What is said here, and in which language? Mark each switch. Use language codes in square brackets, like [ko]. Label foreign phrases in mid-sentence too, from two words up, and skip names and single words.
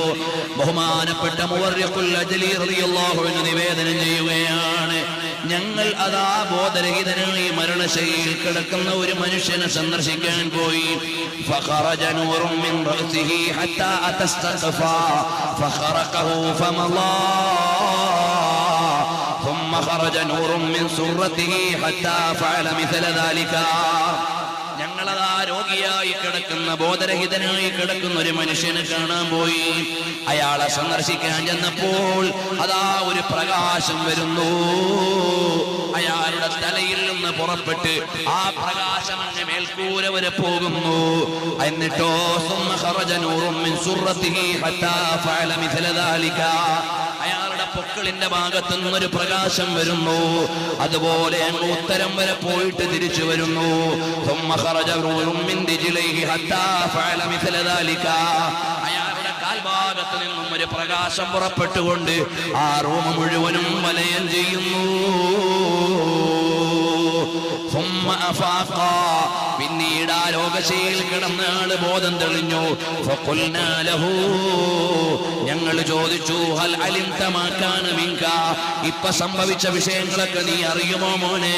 [ml] ബഹുമാനപ്പെട്ട മുവർരിഖുൽ അജ്ലി [ar] رضي الله عنه [ml] നിവേദനം ചെയ്യുകയാണ്, ഞങ്ങൾ അതാ ബോധരഹിതനായി മരണശൈലിയിൽ കിടക്കുന്ന ഒരു മനുഷ്യനെ സന്ദർശിക്കാൻ പോയി. [ar] فخرج نور من رأسه حتى استقف فخرقه فمضى ثم خرج نور من سرته حتى فعل مثل ذلك. [ml] ഞങ്ങളതാ രോഗിയായി കിടക്കുന്ന ബോധരഹിതനായി കിടക്കുന്ന ഒരു മനുഷ്യനെ കാണാൻ പോയി. അയാളെ സന്ദർശിക്കാൻ ചെന്നപ്പോൾ അതാ ഒരു പ്രകാശം വരുന്നു. അയാളുടെ തലയിൽ നിന്ന് പുറപ്പെട്ട് ആ പ്രകാശം അങ്ങ് മേൽക്കൂര വരെ പോകുന്നു. [ar] എന്നിട്ടോ ثم خرج نور من سرته حتى فعل مثل ذلك. [ml] അയാളുടെ പൊക്കിളിന്റെ ഭാഗത്തു നിന്നൊരു പ്രകാശം വരുന്നു. അതുപോലെ അങ്ങ് ഉത്തരം വരെ പോയിട്ട് തിരിച്ചു വരുന്നു. [ar] ثم خرج نور من رجليه حتى فعل مثل ذلك. [ml] അയാളുടെ കാൽഭാഗത്ത് നിന്നും ഒരു പ്രകാശം പുറപ്പെട്ടുകൊണ്ട് ആ റൂം മുഴുവനും വലയം ചെയ്യുന്നു. പിന്നീട് ആ രോഗശയിൽ കിടന്ന ആള് ബോധം തെളിഞ്ഞു. ഞങ്ങൾ ചോദിച്ചു, [ar] هل علمت ما كان منك, [ml] ഇപ്പൊ സംഭവിച്ച വിഷയങ്ങളൊക്കെ നീ അറിയുമോ മോനെ?